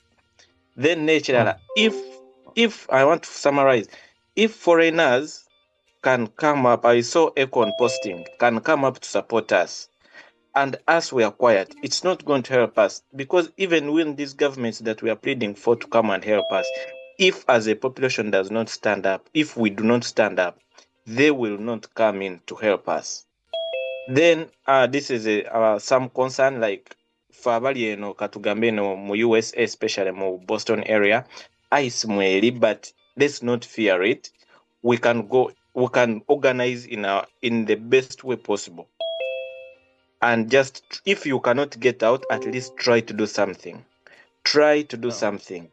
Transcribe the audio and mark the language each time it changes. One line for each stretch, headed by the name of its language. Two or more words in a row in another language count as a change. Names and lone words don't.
English: Then naturally, if I want to summarize, if foreigners can come up, I saw Econ posting, can come up to support us, and us we are quiet, it's not going to help us, because even when these governments that we are pleading for to come and help us, if as a population does not stand up, if we do not stand up, they will not come in to help us. Then this is some concern, like
Ganda: fabali eno katugambe no mu
English: USA, especially mu Boston area, ice mweli, but let's not fear it. We can organize in the best way possible. And just, if you cannot get out, at least try to do something. Try to do something.